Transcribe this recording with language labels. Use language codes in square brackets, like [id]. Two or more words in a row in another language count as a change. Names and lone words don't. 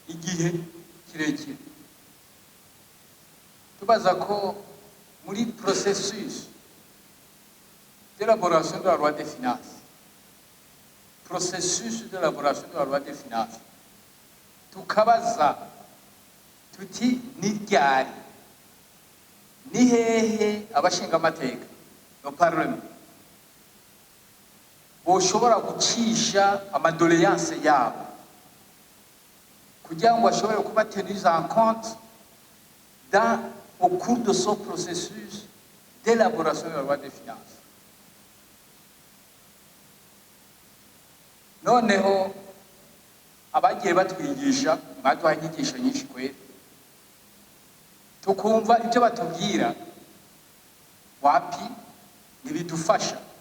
[rn] gihe kirekire. Tubaza ko muri [fr] processus d'élaboration de la loi des finances, processus d'élaboration de la loi des finances, [rn] tukabaza tuti ni ryari, ni hehe abashinga amateka no parlement boshobora gucisha amadoléance yabo kugira ngo bashobore kuba [fr] tenus en compte au cours de ce processus d'élaboration de la loi des finances. [rn] Noneho abagiye batwigisha baduha inyigisho nyinshi kwera, tukumva ibyo batubwira wapi ntibidufasha.